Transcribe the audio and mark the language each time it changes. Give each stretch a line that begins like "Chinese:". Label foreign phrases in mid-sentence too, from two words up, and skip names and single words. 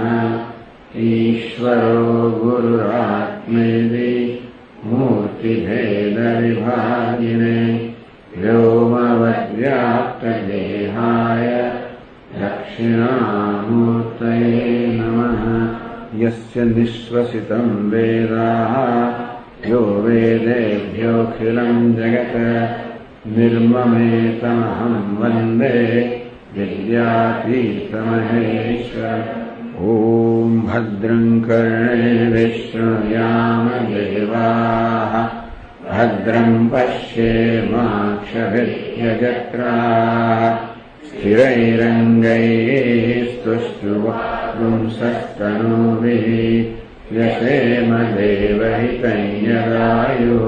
Sanskrit: ઈશ્વરો ગુરુરાત્મેતિ મૂર્તિભેદવિભાગિને વ્યોમવદ્વ્યાપ્તદેહાય દક્ષિણામૂર્તये નમઃ. યસ્ય નિશ્વસિतं વેદાः યો વેદેભ્યોऽખિलं જગત निर्ममेतमहं वन्दे विद्यातीर्थमहेश्वर. ॐ भद्रं कर्णेभिः शृणुयाम देवाः भद्रं पश्येमाक्षभिर्यजत्राः स्थिरैरङ्गैः स्तुष्टुवांसस्तनूभिः यशेम देवहितं यदायुः.